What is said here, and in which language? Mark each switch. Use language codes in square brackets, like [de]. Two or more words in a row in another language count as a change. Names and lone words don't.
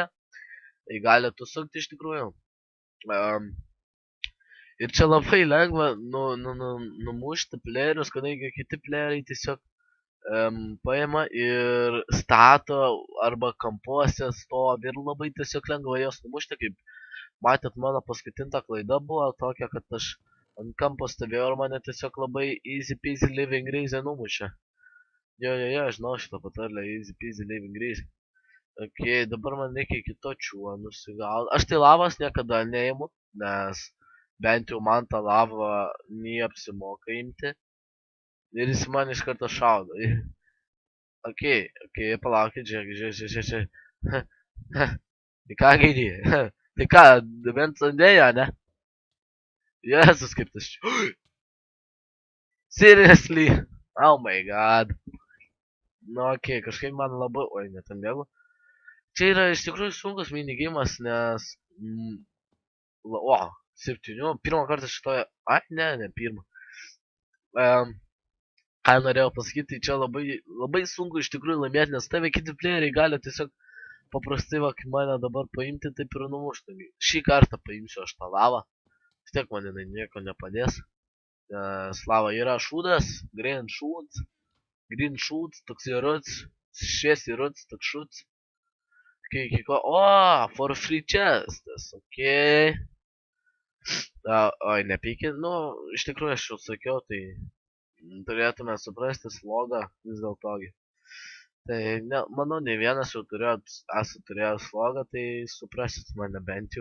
[lt] Tai galite sukti iš tikrųjų. Ir čia labai lengva numušti playerius, kadangi kiti playeriai tiesiog paima ir stato arba kampuose stovi ir labai tiesiog lengva jos numušti, kaip matėt, mano paskutinta klaida buvo tokia, kad aš ant kampo stovėjau ir mane tiesiog labai [en] easy peasy living greasy [lt] numušė. Jo, žinau šitą patarlę, [en] easy peasy living greasy. [lt] Ok, dabar man reikia kito čiuo nusigauti. Aš tai lavas niekada neimu, nes bent jau man tą lavą neapsimoka imti. Ir jis man iš karto šaudo. Ok, palaukit, žiūrėk. Tai ką gaidį? Tai ką, bent sandėjo, ne? Jėzus, kaip tas čia. [en] Seriously? Oh my god. [lt] Nu, ok, kažkaip man labai... Oi, netam bėgu. Čia yra iš tikrųjų sunkus minigimas, nes... O, 7. Pirmą kartą šitoje... Ai, ne, pirmą. Ką norėjau pasakyti, tai čia labai sunku iš tikrųjų laimėti, nes tave kiti playeriai gali tiesiog paprastai, va, kaip mane dabar paimti, taip ir numušti. Šį kartą paimsiu aš tą lavą. Vis tiek man jinai nieko nepadės. Slava yra šūdas, green šūds, toks įruds, šviesiai ruds, toks šūds. O, [en] for free chestas, ok. [lt] Oi, nepykit, nu, iš tikrųjų aš jau sakiau, tai turėtume suprasti slogą vis dėl togi. Tai, manau, ne vienas jau esate turėjęs slogą, tai suprasit mane bent jau.